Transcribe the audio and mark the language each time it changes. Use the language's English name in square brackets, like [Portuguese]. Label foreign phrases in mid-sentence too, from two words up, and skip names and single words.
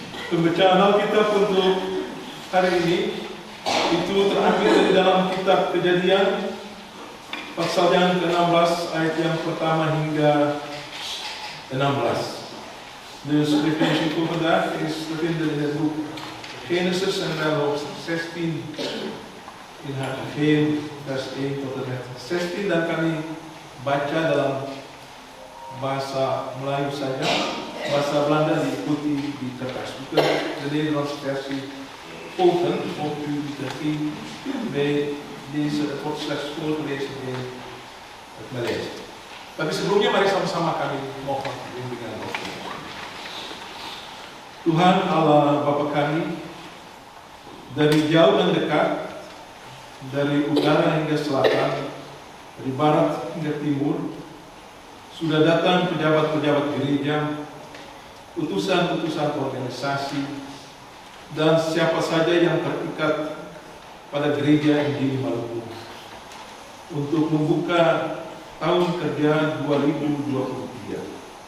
[Indonesian] Pembacaan Alkitab untuk hari ini itu terambil dari dalam kitab Kejadian pasal yang ke-16 ayat yang pertama hingga 16. [Dutch] De skriften voor vandaag is te vinden in het boek Genesis en daarop 16 in haar geheel vers 1 tot en met 16, [Indonesian] dan kami baca dalam bahasa Melayu saja, bahasa Belanda diikuti di kertas. [Dutch] Bukan de Nederlandse versie volgen of u de liturgie bij deze, het wordt slechts voorgelezen in het Maleis. [Indonesian] Tapi sebelumnya mari sama-sama kami mohon bimbingan Roh Kudus. Tuhan Allah Bapa kami, dari jauh dan dekat, dari utara hingga selatan, dari barat hingga timur, sudah datang pejabat-pejabat gereja, utusan-utusan organisasi, dan siapa saja yang terikat pada gereja Injil Maluku untuk membuka tahun kerja 2023.